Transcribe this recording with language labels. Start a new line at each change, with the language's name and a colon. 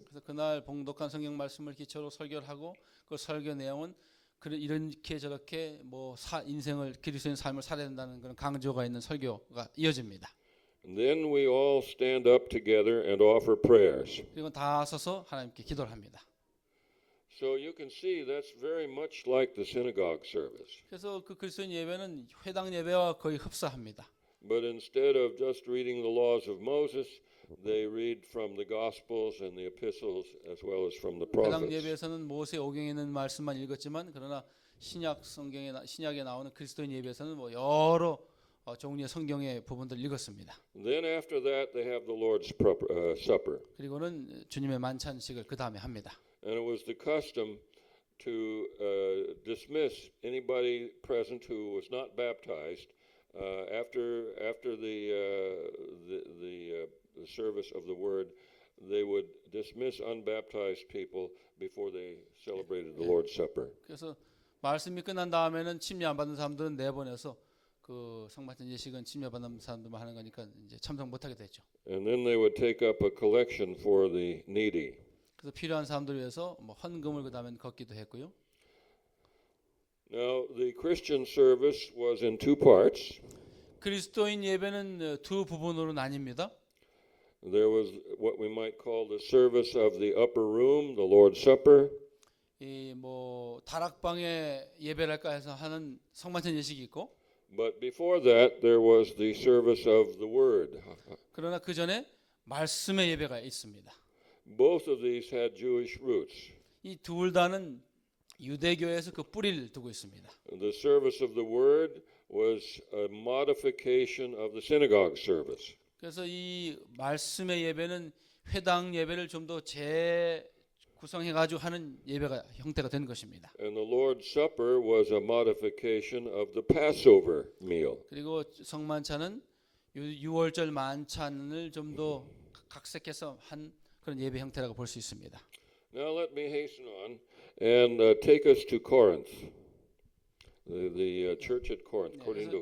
Korean: 그래서 그날 봉독한 성경 말씀을 기초로 설교를 하고 그 설교 내용은 이렇게 저렇게 뭐 인생을 그리스도인 삶을 살아야 된다는 그런 강조가 있는 설교가 이어집니다.
English: And then we all stand up together and offer prayers.
Korean: 그리고 다 서서 하나님께 기도를 합니다.
English: So you can see that's very much like the synagogue service.
Korean: 그래서 그 그리스도인 예배는 회당 예배와 거의 흡사합니다.
English: But instead of just reading the laws of Moses, they read from the Gospels and the epistles as well as from the
Korean: 회당
English: prophets.
Korean: 예배에서는 모세 오경에 있는 말씀만 읽었지만 그러나 신약에 나오는 그리스도인 예배에서는 뭐 여러 종류의 성경의 부분들을 읽었습니다.
English: Then after that, they have the Lord's Supper.
Korean: 그리고는 주님의 만찬식을 그 다음에 합니다.
English: And it was the custom to dismiss anybody present who was not baptized after the service of the word. They would dismiss unbaptized people before they celebrated the Lord's Supper.
Korean: 그래서 말씀이 끝난 다음에는 침례 안 받은 사람들은 내보내서 그 성만찬 예식은 침례 받는 사람들만 하는 거니까 이제 참석 못 하게 됐죠.
English: And then they would take up a collection for the needy.
Korean: 그래서 필요한 사람들을 위해서 뭐 헌금을 그다음에 걷기도 했고요.
English: Now, the Christian service was in two parts.
Korean: 그리스도인 예배는 두 부분으로 나뉩니다.
English: There was what we might call the service of the upper room, the Lord's Supper.
Korean: 이 뭐 다락방에 예배랄까 해서 하는 성만찬 예식이 있고,
English: But before that, there was the service of the Word.
Korean: 그러나 그 전에 말씀의 예배가 있습니다.
English: Both of these had Jewish roots.
Korean: 이 둘 다는 유대교에서 그 뿌리를 두고 있습니다.
English: The service of the Word was a modification of the synagogue service.
Korean: 그래서 이 말씀의 예배는 회당 예배를 좀 더 재구성해가지고 하는 예배가 형태가 된 것입니다.
English: And the Lord's Supper was a modification of the Passover meal.
Korean: 그리고 성만찬은 유월절 만찬을 좀 더 각색해서 한 그런 예배 형태라고 볼 수 있습니다.
English: Now let me hasten on and take us to Corinth, the church at Corinth, Corinto